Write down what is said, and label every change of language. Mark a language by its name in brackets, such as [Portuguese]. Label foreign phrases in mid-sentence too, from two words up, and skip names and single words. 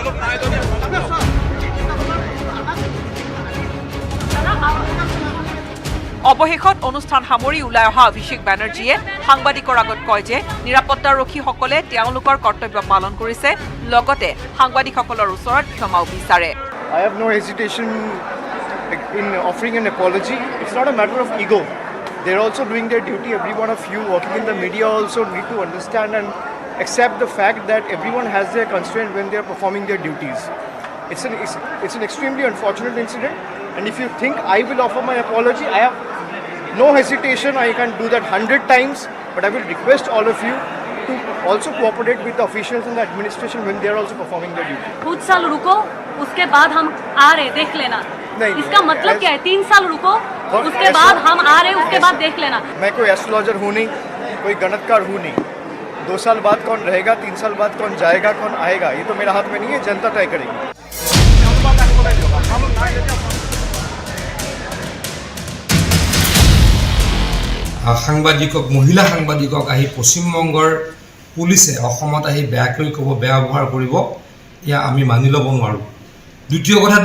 [Assamese] অৱশেষত অনুষ্ঠান সামৰি ওলাই অহা অভিষেক ব্যানাৰ্জীয়ে সাংবাদিকৰ আগত কয় যে নিৰাপত্তাৰক্ষীসকলে তেওঁলোকৰ কৰ্তব্য পালন কৰিছে লগতে সাংবাদিকসকলৰ ওচৰত ক্ষমাও বিচাৰে [English] I have no hesitation in offering an apology. It's not a matter of ego. They're also doing their duty. Every one of you working in the media also need to understand and accept the fact that everyone has their constraint when they're performing their duties. It's an extremely unfortunate incident. And if you think I will offer my apology, I have no hesitation. I can do that 100 times. But I will request all of you to also cooperate with the officials in the administration when they are also performing their duty. [Hindi] कुछ साल रुको उसके बाद हम आ रहे देख लेना नहीं, इसका मतलब क्या है 3 साल रुको उसके बाद हम आ रहे उसके बाद देख लेना मैं कोई एस्ट्रोलॉजर हूँ नहीं कोई गणितकार हूँ नहीं 2 साल बाद कौन रहेगा 3 साल बाद कौन जाएगा कौन आएगा ये तो मेरा हाथ में नहीं है जनता तय करेगी [Assamese] সাংবাদিকক মহিলা সাংবাদিকক আহি পশ্চিমবংগৰ পুলিচে অসমত আহি বেয়াকৈ ক'ব বেয়া ব্যৱহাৰ কৰিব ইয়া আমি মানি ল'ব নোৱাৰোঁ দ্বিতীয় কথাটো